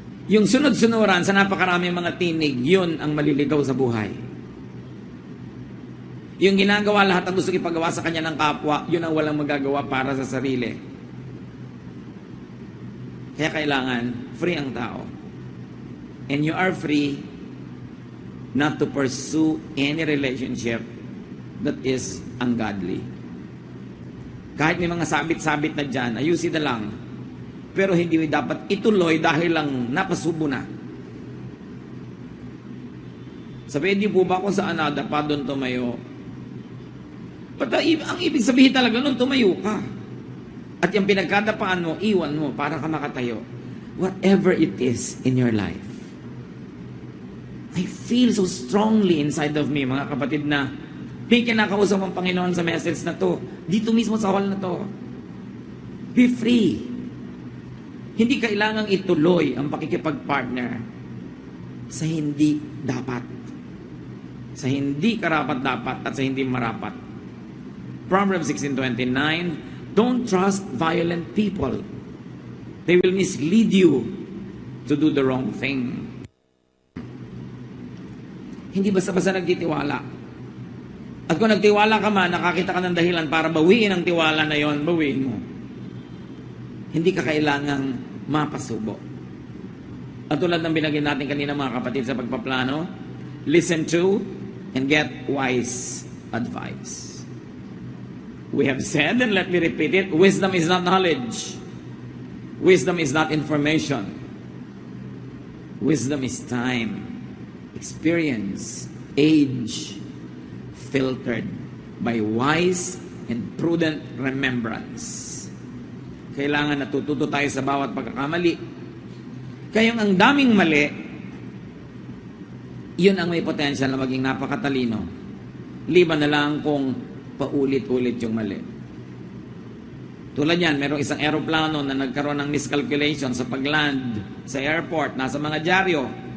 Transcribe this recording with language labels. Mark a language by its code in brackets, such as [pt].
[tl] Yung sunod-sunuran sa napakaraming mga tinig, yun ang maliligaw sa buhay. Yung ginagawa lahat ang gusto ipagawa sa kanya ng kapwa, yun ang walang magagawa para sa sarili. Kaya kailangan free ang tao. [en] And you are free not to pursue any relationship that is ungodly. [tl] Kahit may mga sabit-sabit na dyan, ayusin na lang. Pero hindi dapat ituloy dahil lang napasubo na. Sabi, hindi po ba kung saan nada pa doon tumayo? But ang ibig sabihin talaga nun, tumayo ka. At yung pinagkadapaan mo, iwan mo para ka makatayo. [en] Whatever it is in your life. I feel so strongly inside of me, [tl] mga kapatid, na may kinakausap ang Panginoon sa message na to. Dito mismo sa hall na to. [en] Be free. [tl] Hindi kailangang ituloy ang pakikipag-partner sa hindi dapat. Sa hindi karapat-dapat at sa hindi marapat. [en] Proverbs 16:29, don't trust violent people. They will mislead you to do the wrong thing. [tl] Hindi basta-basta nagtitiwala. At kung nagtiwala ka man, nakakita ka ng dahilan para bawiin ang tiwala na yon, bawiin mo. Hindi ka kailangang mapasubo. At tulad ng binagyan natin kanina mga kapatid sa pagpaplano, [en] listen to and get wise advice. We have said, and let me repeat it, wisdom is not knowledge. Wisdom is not information. Wisdom is time, experience, age, filtered by wise and prudent remembrance. [tl] Kailangan natututo tayo sa bawat pagkakamali. Kaya ang daming mali, yun ang may potential na maging napakatalino. Liban na lang kung paulit-ulit yung mali. Tulad yan, merong isang aeroplano na nagkaroon ng miscalculation sa pagland sa airport, nasa mga dyaryo.